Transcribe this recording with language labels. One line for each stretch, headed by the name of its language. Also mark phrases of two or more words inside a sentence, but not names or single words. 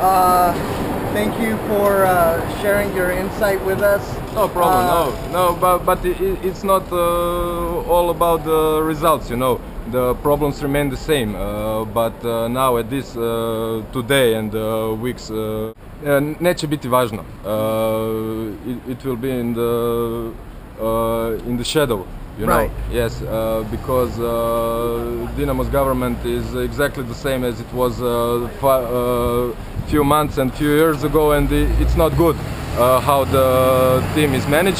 English: Thank you for sharing your insight with us. No problem. No, but it's not all about the results. You know, the problems remain the same. But now at this today and weeks,
Croatian: neće biti važno.
English: It will be in the shadow. You know, right. Yes, because Dinamo's government is exactly the same as it was few months and few years ago, and it's not good how the team is managed.